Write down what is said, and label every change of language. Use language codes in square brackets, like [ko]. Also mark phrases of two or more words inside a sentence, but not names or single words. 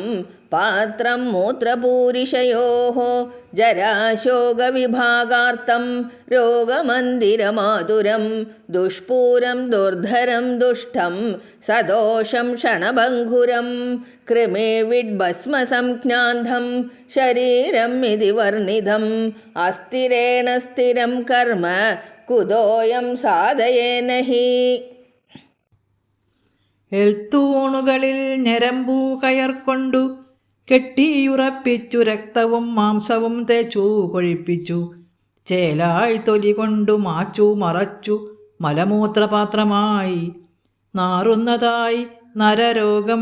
[sa] पात्रं मूत्रपूरिषयोः जराशोकविभागार्तं रोगमन्दिरमातुरं दुष्पूरं दुर्धरं दुष्टं सदोषं क्षणभङ्गुरं कृमिविड्भस्मसंज्ञान्धं शरीरम् इति वर्णितम् अस्थिरेण स्थिरं कर्म കുതോയം സാധയേനഹി. [ml] എൽത്തൂണുകളിൽ ഞരമ്പൂ കയർക്കൊണ്ടു കെട്ടിയുറപ്പിച്ചു രക്തവും മാംസവും തേച്ചു കൊഴിപ്പിച്ചു ചേലായി തൊലി കൊണ്ടു മാച്ചു മറച്ചു മലമൂത്രപാത്രമായി നാറുന്നതായി നരരോഗം